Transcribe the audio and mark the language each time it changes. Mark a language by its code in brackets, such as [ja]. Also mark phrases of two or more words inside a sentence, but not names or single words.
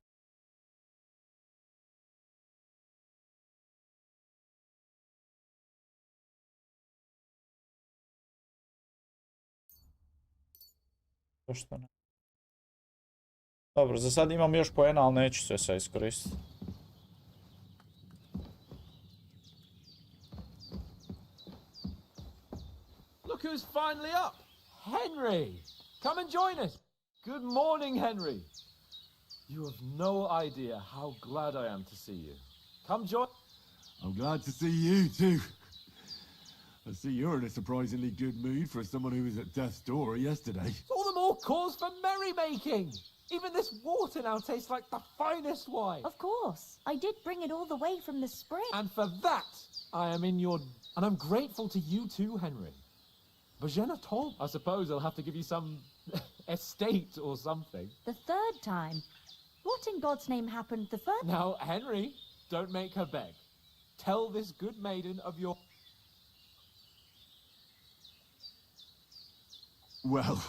[hr] To što ne. Dobro, za sad imam još poena, ali neću sve sad iskoristiti. [en] Look who's finally up! Henry! Come and join us! Good morning, Henry! You have no idea how glad I am to see you. Come join... I'm glad to see you too. I see you're in a surprisingly good mood for someone who was at death's door yesterday. All the more cause for merrymaking. Even this water now tastes like the finest wine. Of course. I did bring it all the way from the spring. And for that, I am in your... And I'm grateful to you too, Henry. But [fr] je ne [en] told... I suppose I'll have to give you some estate or something. The third time? What in God's name happened the first... Now, Henry, don't make her beg. Tell this good maiden of your... Well,